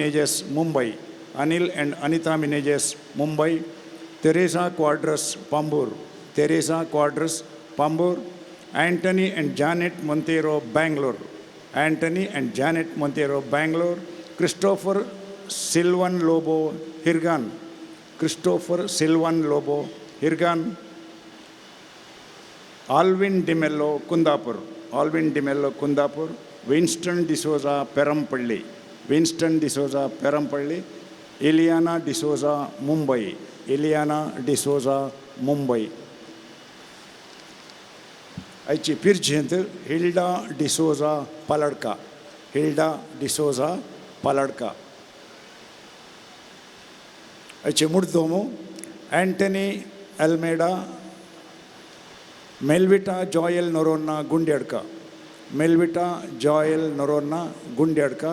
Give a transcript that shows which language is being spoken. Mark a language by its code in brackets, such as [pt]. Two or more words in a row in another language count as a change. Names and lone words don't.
[kok] मिनेजेस मुंबई तेरेसा क्वाड्रस पांबूर एंटनी एंड जानेट मोंतेरो बैंगलोर क्रिस्टोफर सिल्वन लोबो हिरगान ಆಲ್ವಿನ್ ಡಿಮೆಲ್ಲೋ ಕುಂದಾಪುರ್, ಆಲ್ವಿನ್ ಡಿಮೆಲ್ಲೋ ಕುಂದಾಪುರ್. ವಿನ್ಸ್ಟನ್ ಡಿಸೋಜಾ ಪೆರಂಪಳ್ಳಿ, ವಿನ್ಸ್ಟನ್ ಡಿಸೋಜಾ ಪೆರಂಪಳ್ಳಿ. ಇಲಿಯಾನಾ ಡಿಸೋಜಾ ಮುಂಬೈ, ಇಲಿಯಾನಾ ಡಿಸೋಜಾ ಮುಂಬೈ. आयची पिरजेंत हिल्डा डिसोजा पालडका, हिल्डा डिसोजा पालडका. आयचे मुर्दोमो एंटनी एल्मेडा, मेल्विटा जॉयल नोरोन्ना गुंड्याडका, मेल्विटा जॉयल नोरोन्ना गुंड्याडका.